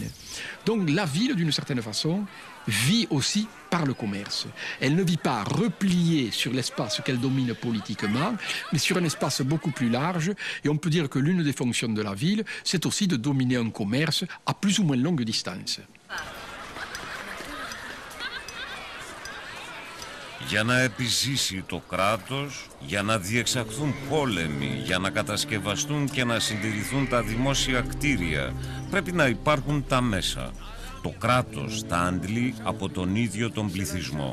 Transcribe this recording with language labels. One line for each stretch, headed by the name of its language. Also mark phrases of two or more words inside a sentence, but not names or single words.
French: Donc la ville, d'une certaine façon, vit aussi par le commerce. Elle ne vit pas repliée sur l'espace qu'elle domine politiquement, mais sur un espace beaucoup plus large. Et on peut dire que l'une des fonctions de la ville, c'est aussi de dominer un commerce à plus ou moins longue distance.
Greek: Για να επιζήσει το κράτος, για να διεξαχθούν πόλεμοι, για να κατασκευαστούν και να συντηρηθούν τα δημόσια κτίρια, πρέπει να υπάρχουν τα μέσα. Το κράτος τα αντλεί από τον ίδιο τον πληθυσμό.